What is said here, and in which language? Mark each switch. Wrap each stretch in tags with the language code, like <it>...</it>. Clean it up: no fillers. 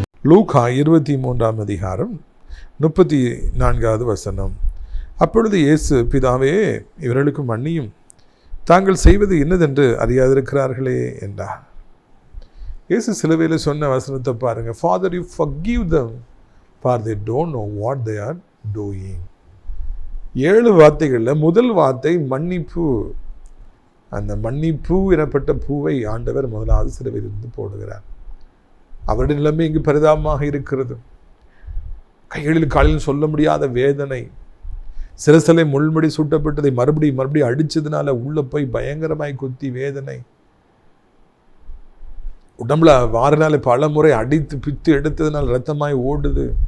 <ta>லூக்கா 23ஆம் அதிகாரம் 34வது வசனம். அப்பொழுது இயேசு, பிதாவே, இவர்களுக்கு மன்னியும், தாங்கள் செய்வது என்னதென்று அறியாதிருக்கிறார்களே என்றார். இயேசு சிலுவையில் சொன்ன வசனத்தை பாருங்க.</ta> <en>Father, you forgive them, for they don't know what they are doing.</en> <ta>7 வார்த்தைகளில் முதல் வார்த்தை மன்னிப்பு. அந்த மன்னிப்பு எனப்பட்ட பூவை ஆண்டவர் முதலாவது சிலுவையிலிருந்து போடுகிறார். அவருடைய நிலைமை இங்கு பரிதாபமாக இருக்கிறது. கைகளில் காலில் சொல்ல முடியாத வேதனை, சிரசிலை முள்முடி சூட்டப்பட்டதை மறுபடியும் அடிச்சதுனால உள்ள போய் பயங்கரமாய் குத்தி வேதனை, உடம்புல வாரினால பல முறை அடித்து பித்து எடுத்ததுனால ரத்தமாய் ஓடுது.</ta>